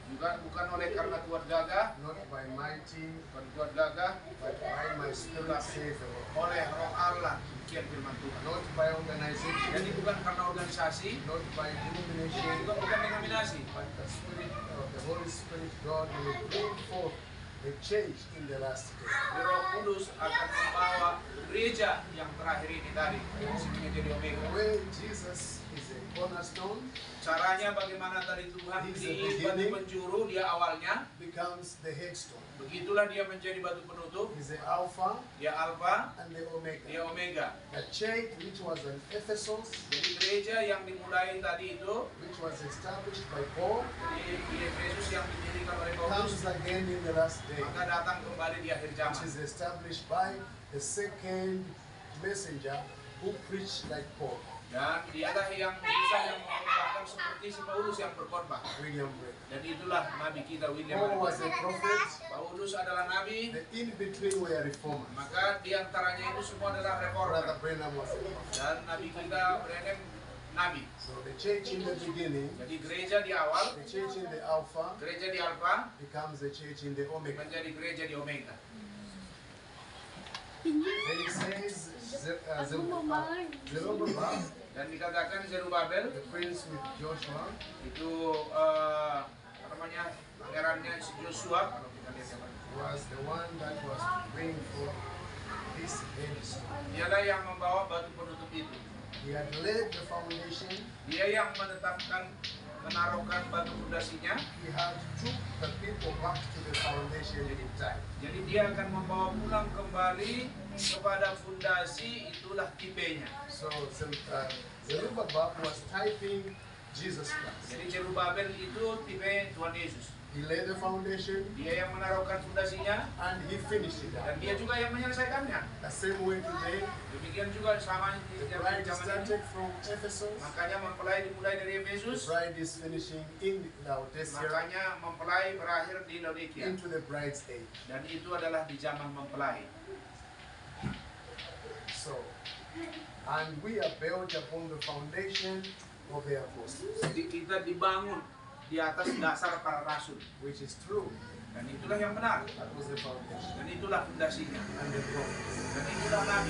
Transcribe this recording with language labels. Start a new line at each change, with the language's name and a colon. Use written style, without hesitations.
Indonesian: Juga bukan oleh karena kuat gagah,
English: not by mighty,
Indonesian: bukan kuat gagah,
English: but by my Spirit, says the Lord.
Indonesian: oleh Roh Allah, demikian firman Tuhan.
English: Not by organization,
Indonesian: Jadi bukan karena organisasi,
English: not by denomination,
Indonesian: juga bukan denominasi,
English: but the Spirit of the Holy Spirit God will bring forth the change in the last day.
Indonesian: Di Roh Kudus akan membawa gereja yang terakhir ini tadi, yang disebutnya jadi
English: The Omega. way Jesus is a cornerstone
Indonesian: Caranya bagaimana tadi Tuhan di batu penjuru, dia awalnya,
English: becomes the headstone.
Indonesian: begitulah dia menjadi batu penutup,
English: He's the Alpha
Indonesian: dia Alfa,
English: and the
Indonesian: dia
English: Omega.
Indonesian: Omega.
English: The church which was an Ephesus,
Indonesian: Jadi gereja yang dimulai tadi itu,
English: which was established by Paul,
Indonesian: di Efesus yang didirikan oleh Paulus,
English: comes again in the last day,
Indonesian: maka datang kembali di akhir
English: which
Indonesian: zaman.
English: is established by the second messenger who preached like Paul,
Indonesian: Dan dialah yang bisa yang mengubahkan seperti si Paulus yang berkhotbah.
English: William Branham.
Indonesian: Dan itulah nabi kita William.
English: Paul was a prophet,
Indonesian: Paulus adalah nabi,
English: the in-between were reformers.
Indonesian: maka diantaranya itu semua adalah reformer.
English: Brother Branham was a prophet.
Indonesian: Dan nabi kita Branham nabi.
English: So the church in the beginning,
Indonesian: Jadi gereja di awal,
English: the church in the Alpha
Indonesian: gereja di Alfa
English: becomes the church in the Omega.
Indonesian: menjadi gereja di Omega.
English: Then it says Zerubbabel,
Indonesian: Dan dikatakan Zerubabel
English: the prince with Joshua,
Indonesian: itu apa namanya, pangerannya si Joshua. Kalau kita lihat yang mana.
English: was the one that was to bring forth this headstone.
Indonesian: Dialah yang membawa batu penutup itu.
English: He had laid the foundation.
Indonesian: Dia yang menetapkan, menaruhkan batu fondasinya.
English: He had took the people back to the foundation in time.
Indonesian: Jadi dia akan membawa pulang kembali kepada fondasi, itulah tipenya.
English: So Zerubbabel was typing Jesus Christ.
Indonesian: Jadi Zerubabel itu tipe Tuhan Yesus.
English: He laid the foundation
Indonesian: Dia yang menaruhkan fondasinya
English: and he finished it
Indonesian: dan
English: up.
Indonesian: dia juga yang menyelesaikannya.
English: The same way today,
Indonesian: Demikian juga sama
English: the
Indonesian: di
English: bride
Indonesian: zaman ini.
English: started from Ephesus.
Indonesian: Makanya mempelai dimulai dari
English: The
Indonesian: Efesus,
English: bride is finishing in Laodicea
Indonesian: makanya mempelai berakhir di Laodikia.
English: into the bride's age.
Indonesian: Dan itu adalah di zaman mempelai.
English: So, and we are built upon the foundation of the apostles,
Indonesian: Jadi kita dibangun di atas dasar para rasul.
English: which is true.
Indonesian: Dan itulah yang benar.
English: That was the foundation.
Indonesian: Dan itulah fondasinya.
English: And the prophets.
Indonesian: Dan itulah nabi.